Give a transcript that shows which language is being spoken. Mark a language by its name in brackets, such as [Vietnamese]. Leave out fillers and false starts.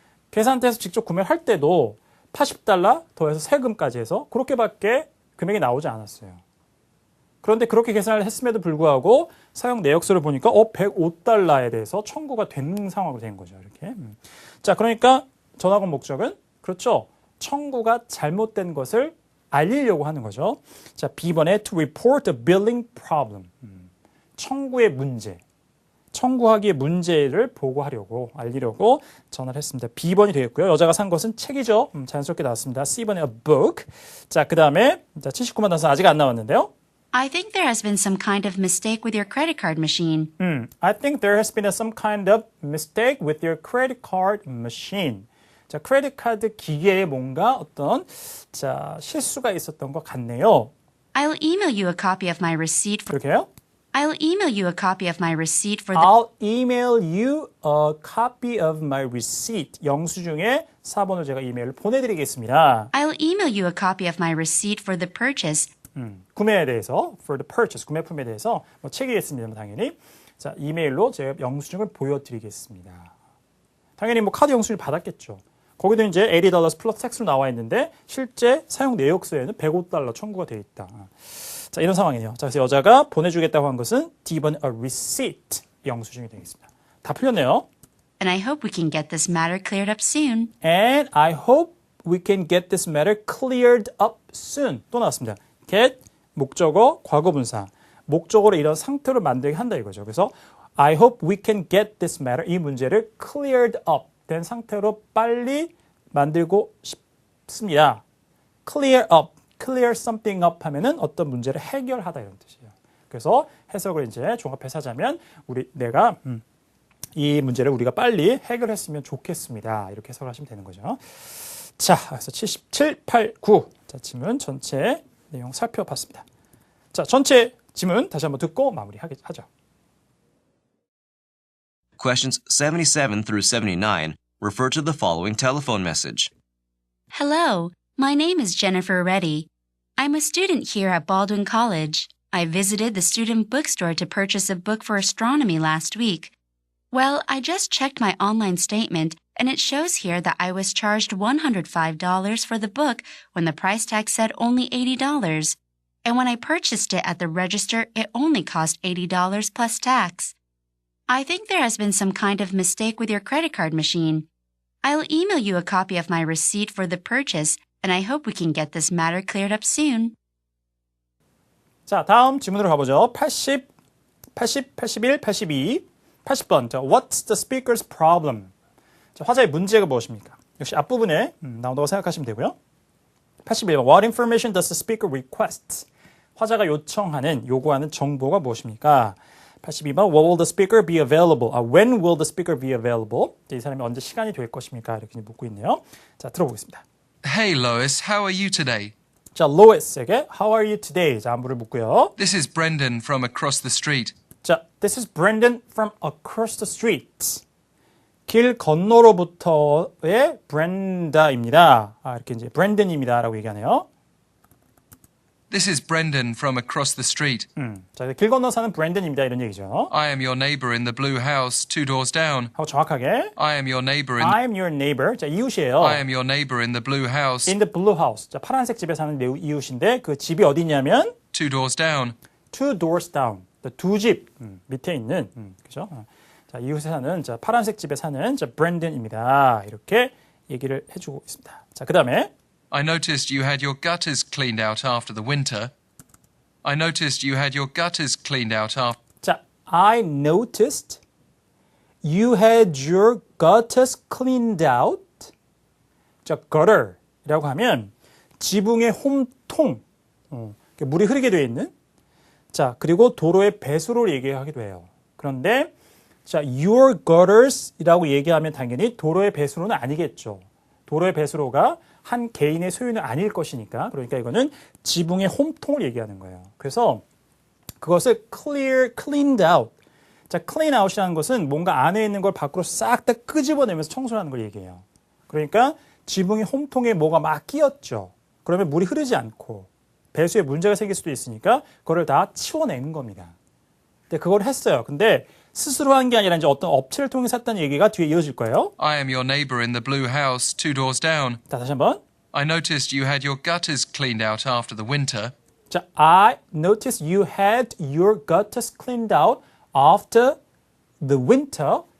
[Korean] 계산대에서 직접 구매를 할 때도 $80 더해서 세금까지 해서 그렇게밖에 금액이 나오지 않았어요. 그런데 그렇게 계산을 했음에도 불구하고 사용 내역서를 보니까 $105에 대해서 청구가 된 상황으로 된 거죠. 이렇게. 자, 그러니까 전화건 목적은 그렇죠. 청구가 잘못된 것을 알리려고 하는 거죠. [English] 자, [Korean] B번에 [English] to report a billing problem. [Korean] 청구의 문제. 청구하기의 문제를 보고하려고 알리려고 전화를 했습니다. B번이 되겠고요. 여자가 산 것은 책이죠. 자연스럽게 나왔습니다. C번에 [English] a book. [Korean] 자, 그 다음에 79번 단서 아직 안 나왔는데요. [English] I think there has been some kind of mistake with your credit card machine. I think there has been some kind of mistake with your credit card machine. [Korean] 자, 크레딧 카드 기계에 뭔가 어떤 실수가 있었던 것 같네요. [English] I'll email you a copy of my receipt for [Korean] 그렇게요? [English] I'll email you a copy of my receipt for the I'll email you a copy of my receipt. [Korean] 영수증에 4번을 제가 이메일을 보내드리겠습니다. [English] I'll email you a copy of my receipt for the purchase. [Korean] 구매에 대해서, [English] for the purchase, [Korean] 구매품에 대해서 책이겠습니다. 당연히. 자, 이메일로 제가 영수증을 보여드리겠습니다. 당연히 카드 영수증을 받았겠죠. 거기도 이제 $80 플러스 텍스로 나와 있는데 실제 사용 내역서에는 $105 청구가 되어 있다. 자, 이런 상황이네요. 자, 그래서 여자가 보내주겠다고 한 것은 D번 [English] a receipt [Korean] 영수증이 되겠습니다. 다 풀렸네요. [English] and I hope we can get this matter cleared up soon. And I hope we can get this matter cleared up soon. [Korean] 또 나왔습니다. get, 목적어, 과거분사. 목적어로 이런 상태로 만들게 한다 이거죠. [English] 그래서 I hope we can get this matter, [Korean] 이 문제를 [English] cleared up, [Korean] 된 상태로 빨리 만들고 싶습니다. clear up, clear something up 하면은 어떤 문제를 해결하다 이런 뜻이에요. 그래서 해석을 이제 종합해서 하자면 내가 이 문제를 우리가 빨리 해결했으면 좋겠습니다. 이렇게 해석을 하시면 되는 거죠. 자, 그래서 77, 8, 9. 자, 지문 전체 내용 살펴봤습니다. 자, 전체 지문 다시 한번 듣고 마무리하죠. [English] Questions 77 through 79 refer to the following telephone message. Hello, my name is Jennifer Reddy. I'm a student here at Baldwin College. I visited the student bookstore to purchase a book for astronomy last week. Well, I just checked my online statement, and it shows here that I was charged $105 for the book when the price tag said only $80. And when I purchased it at the register, it only cost $80 plus tax. I think there has been some kind of mistake with your credit card machine. I'll email you a copy of my receipt for the purchase, and I hope we can get this matter cleared up soon. [Korean] 자, 다음 지문으로 가보죠. 80, 81, 82, 80번. [English] 자, What's the speaker's problem? [Korean] 자, 화자의 문제가 무엇입니까? 역시 앞부분에 나온다고 생각하시면 되고요. 81번. [English] What information does the speaker request? [Korean] 화자가 요구하는 정보가 무엇입니까? 82번. [English] What will the speaker be available? When will the speaker be available? [Korean] 이 사람이 언제 시간이 될 것입니까? 이렇게 묻고 있네요. 자, 들어보겠습니다. [English] Hey Lois, how are you today? [Korean] 자, 로이스에게 [English] How are you today? [Korean] 자, 안부를 묻고요. [English] This is Brendan from across the street. 자, This is Brendan from across the street. [Korean] 길 건너로부터의 브렌다입니다. 이렇게 이제 브렌든입니다라고 얘기하네요. [English] This is Brendan from across the street. [Korean] 자, 길 건너 사는 브렌든입니다. 이런 얘기죠. [English] I am your neighbor in the blue house 2 doors down. [Korean] 하고 정확하게 [English] I am your neighbor in I'm your neighbor. [Korean] 자, 이웃이에요. [English] I am your neighbor in the blue house In the blue house. [Korean] 자, 파란색 집에 사는 이웃인데 그 집이 어디냐면 [English] 2 doors down. 2 doors down. [Korean] 두 집 밑에 있는 그죠? 자, 이웃에 사는 자, 파란색 집에 사는 자, 브렌든입니다. 이렇게 얘기를 해주고 있습니다. 자, 그다음에 [English] I noticed you had your gutters cleaned out after the winter. I noticed you had your gutters cleaned out after 자, I noticed you had your gutters cleaned out. [Korean] 자, gutter이라고 하면 지붕의 홈통, 물이 흐르게 되어 있는. 자, 그리고 도로의 배수로를 얘기하기도 해요. 그런데 자, your gutters이라고 얘기하면 당연히 도로의 배수로는 아니겠죠. 도로의 배수로가 한 개인의 소유는 아닐 것이니까. 그러니까 이거는 지붕의 홈통을 얘기하는 거예요. 그래서 그것을 cleaned out. 자, clean out이라는 것은 뭔가 안에 있는 걸 밖으로 싹 다 끄집어내면서 청소하는 걸 얘기해요. 그러니까 지붕의 홈통에 뭐가 막 끼었죠. 그러면 물이 흐르지 않고 배수에 문제가 생길 수도 있으니까 그걸 다 치워내는 겁니다. 근데 그걸 했어요. 근데 스스로 한 게 아니라 이제 어떤 업체를 통해서 했다는 얘기가 뒤에 이어질 거예요. I am your neighbor in the blue house 2 doors down. 자, 다시 한번. [English] I noticed you had your gutters cleaned out after the winter. 자, I noticed you had your gutters cleaned out after the winter.